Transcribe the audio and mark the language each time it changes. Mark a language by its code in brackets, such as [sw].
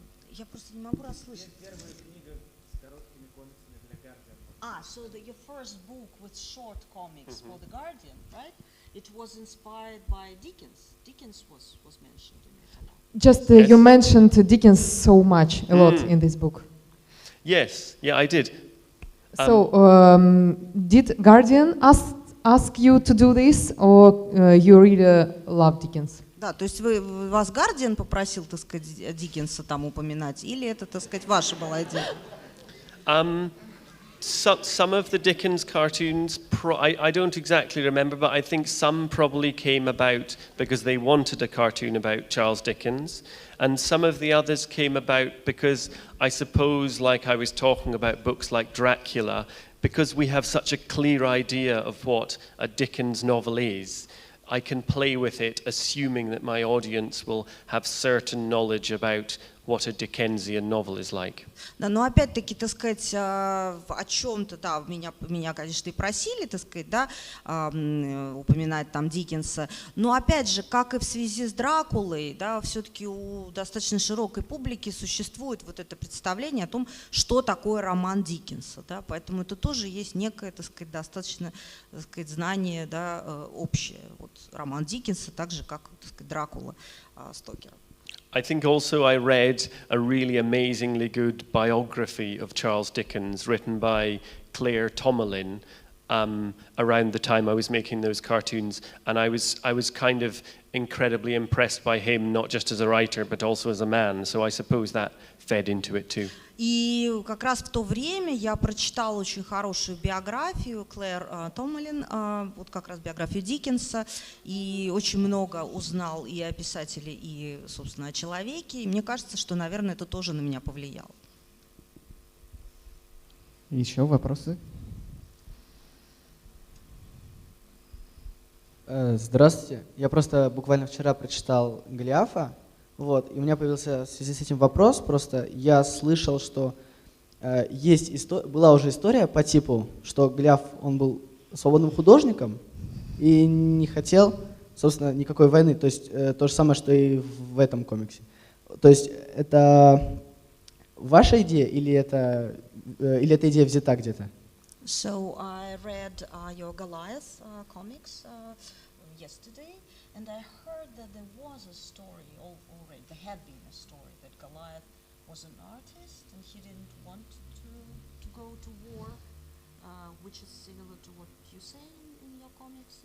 [ru] Я просто не могу расслышать. Первая книга с короткими комиксами для Guardian. [en] So your first book with short comics for the Guardian, right? It was inspired by Dickens. Dickens was mentioned in it a lot. Just you mentioned Dickens so much, a lot in this book. Yes, yeah, I did. So did Guardian ask you to do this, or you really love Dickens? [ru] Да, то есть вас Guardian попросил, так сказать, Диккенса там упоминать, или это, так сказать, ваша была идея? [en] Some of the Dickens cartoons, I don't exactly remember, but I think some probably came about because they wanted a cartoon about Charles Dickens, and some of the others came about because I suppose, like I was talking about books like Dracula, because we have such a clear idea of what a Dickens novel is, I can play with it, assuming that my audience will have certain knowledge about what a Dickensian novel is like. [ru] Да, но опять-таки, так сказать, о чем-то, да, меня, конечно, и просили, так сказать, да, упоминать там Диккенса, но опять же, как и в связи с Дракулой, да, все-таки у достаточно широкой публики существует вот это представление о том, что такое роман Диккенса, да, поэтому это тоже есть некое, так сказать, достаточно, так сказать, знание, да, общее, вот роман Диккенса, так же, как, так сказать, Дракула Стокера. [en] I think also I read a really amazingly good biography of Charles Dickens written by Claire Tomalin around the time I was making those cartoons, and I was kind of incredibly impressed by him, not just as a writer but also as a man, so I suppose that fed into it too. [ru] И как раз в то время я прочитала очень хорошую биографию Клэр Томалин, вот как раз биографию Диккенса, и очень много узнал и о писателе, и, собственно, о человеке. И мне кажется, что, наверное, это тоже на меня повлияло. Еще вопросы? Здравствуйте. Я просто буквально вчера прочитал Голиафа. Вот, и у меня появился в связи с этим вопрос, просто я слышал, что была уже история по типу, что Голиаф, он был свободным художником и не хотел, собственно, никакой войны, то есть то же самое, что и в этом комиксе. То есть это ваша идея или эта идея взята где-то? [en] So I read your Goliath comics yesterday. And I heard that there was a story already, there had been a story that Goliath was an artist and he didn't want to go to war, which is similar to what you say in your comics.